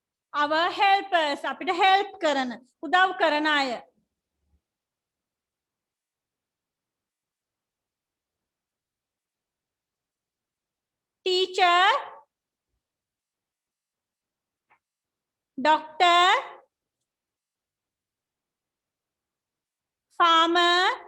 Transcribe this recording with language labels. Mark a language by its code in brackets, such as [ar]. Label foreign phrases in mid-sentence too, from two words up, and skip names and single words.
[en] our helpers [si] අපිට help කරන උදව් කරන අය. [en] teacher, doctor, farmer,